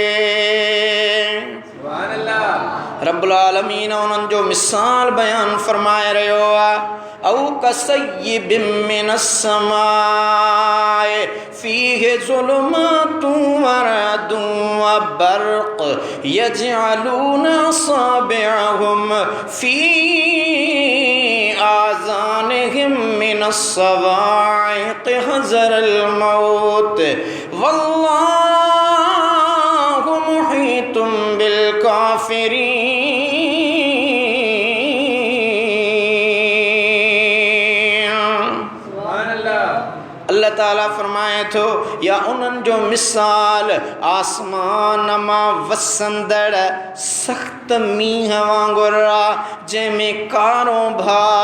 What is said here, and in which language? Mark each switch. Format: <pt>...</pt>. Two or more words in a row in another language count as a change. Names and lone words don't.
<ar>رب العالمين</ar> <sd>उन्हनि जो मिसाल बयान फरमाए रहियो आहे,</sd> <ar>أو كصيب من السماء فيه ظلمات و رعد و برق يجعلون أصابعهم في آذانهم من الصواعق حذر الموت والله محيط بالكافرين.</ar> <sd>अल्लाह ताला फरमाए थो, या उन्हनि जो मिसाल आसमान मां वसंदड़ सख़्त मींहं वांगुरु आहे, जंहिंमें कारो</sd>